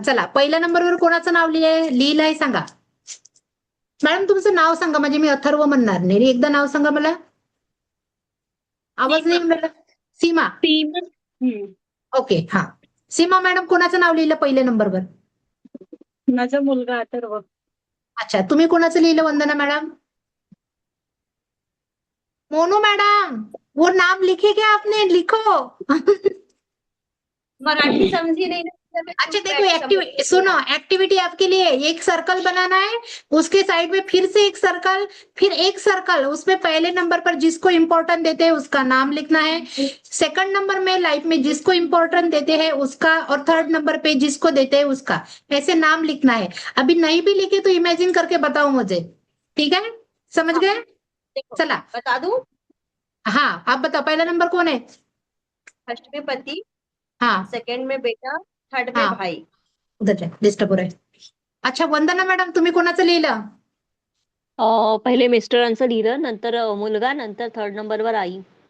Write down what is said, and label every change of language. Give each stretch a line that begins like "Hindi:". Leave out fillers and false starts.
Marathi: चला, पहिल्या नंबरवर कोणाचं नाव लिहिलंय सांगा. मॅडम तुमचं नाव सांगा, म्हणजे मी अथर्व म्हणणार नाही. एकदा नाव सांगा मला. आवाज नाही येऊन राहिला. सीमा. ओके, हा. सीमा मॅडम, कोणाचं नाव लिहिलं पहिल्या नंबरवर? माझा मुलगा अथर्व. अच्छा, तुम्ही कोणाचं लिहिलं वंदना मॅडम?
Hindi: मोनू मैडम, वो नाम लिखे क्या आपने? लिखो. मराठी समझी नहीं ना। अच्छा देखो, सुनो, एक्टिविटी आपके लिए एक सर्कल बनाना है, उसके साइड में फिर से एक सर्कल, फिर एक सर्कल, उसमें पहले नंबर पर जिसको इम्पोर्टेंट देते हैं उसका नाम लिखना है, सेकंड नंबर में लाइफ में जिसको इम्पोर्टेंट देते हैं उसका, और थर्ड नंबर पे जिसको देते हैं उसका, ऐसे नाम लिखना है. अभी नहीं भी लिखे तो इमेजिन करके बताओ मुझे, ठीक है? समझ गए? देखो,
Marathi: चला,
Hindi: बता दूं? हाँ आप बताओ, पहला नंबर कौन है? फर्स्ट में पति, हाँ सेकंड में बेटा, थर्ड में हाँ. भाई. उधर जा, डिस्टर्ब हो रहा है.
Marathi: अच्छा वंदना मॅडम, तुम्ही कोणाचं लिहिलं? पहिले मिस्टरांचं लिहिलं, नंतर मुलगा, नंतर थर्ड नंबरवर आई.